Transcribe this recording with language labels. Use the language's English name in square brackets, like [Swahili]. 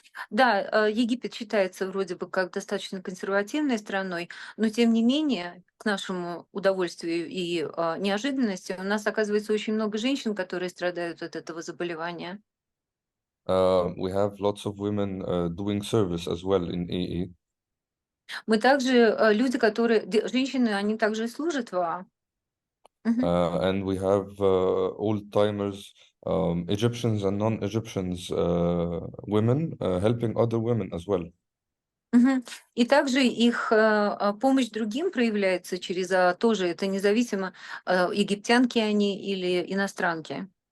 [Russian] Да, Египет считается вроде бы как достаточно консервативной страной, но тем не менее, к нашему удовольствию и неожиданности, у нас оказывается очень много женщин, которые страдают от этого заболевания. [English] We have lots of women doing service as well in AA. [Russian] Мы также люди, женщины, они также и служат в АА. [English] And we have old-timers, Egyptians and non-Egyptians women helping other women as well. [Russian] И также их помощь другим проявляется через тоже, это независимо, египтянки они или иностранки.